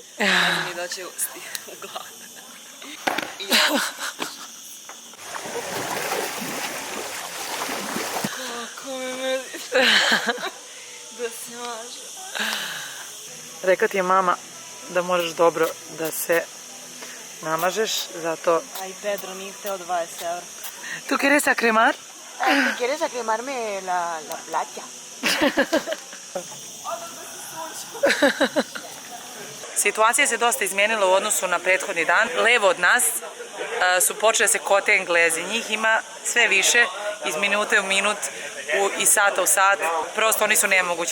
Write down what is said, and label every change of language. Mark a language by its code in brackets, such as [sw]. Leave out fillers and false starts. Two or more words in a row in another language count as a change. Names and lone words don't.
[sr] Ne znam ni da će u glavu. Kako me mrzi da se maže. Rekla ti je mama da moraš dobro da se namažeš, zato... A i Pedro nije hteo 20 eura. [es] Tu quieres a cremar? ¿Te quieres acremarme la playa? [sr] Situacija se dosta izmijenila u odnosu na prethodni dan. Levo od nas su počeli da se kote Englezi. Njih ima sve više, iz minute u minut, iz sata u sat. Prosto oni su nemogući.